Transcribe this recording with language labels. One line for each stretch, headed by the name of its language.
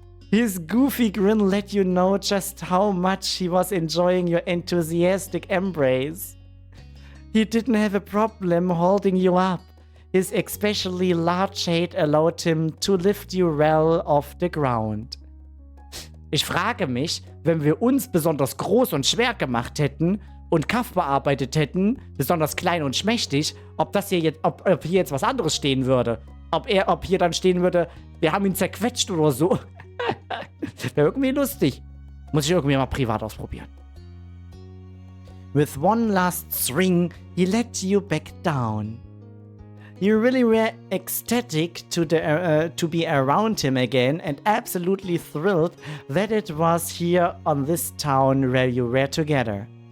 English: His goofy grin let you know just how much he was enjoying your enthusiastic embrace. He didn't have a problem holding you up. His especially large head allowed him to lift you well off the ground.
German: Ich frage mich, wenn wir uns besonders groß und schwer gemacht hätten und Kaff bearbeitet hätten, besonders klein und schmächtig, ob hier jetzt was anderes stehen würde. Ob hier dann stehen würde, wir haben ihn zerquetscht oder so. Wäre irgendwie lustig. Muss ich irgendwie mal privat ausprobieren.
English: With one last swing, he let you back down. You really were ecstatic to be around him again and absolutely thrilled that it was here on this town where you were together.